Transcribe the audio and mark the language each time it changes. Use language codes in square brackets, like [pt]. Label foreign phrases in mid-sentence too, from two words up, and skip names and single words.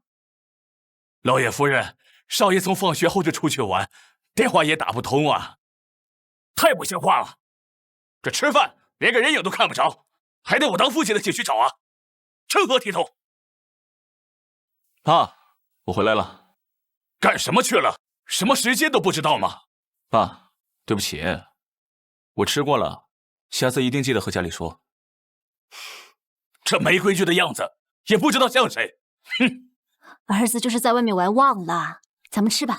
[zh] 老爺夫人，少爺從放學後就出去玩，電話也打不通啊，太不像話了。這吃飯連個人影都看不着，還得我當父親的進去找啊，成何體統？爸，我回來了。幹什麼去了？什麼時間都不知道嗎？爸，對不起，我吃過了，下次一定記得和家裡說。這沒規矩的樣子，也不知道像誰。哼，兒子就是在外面玩忘了，咱們吃吧。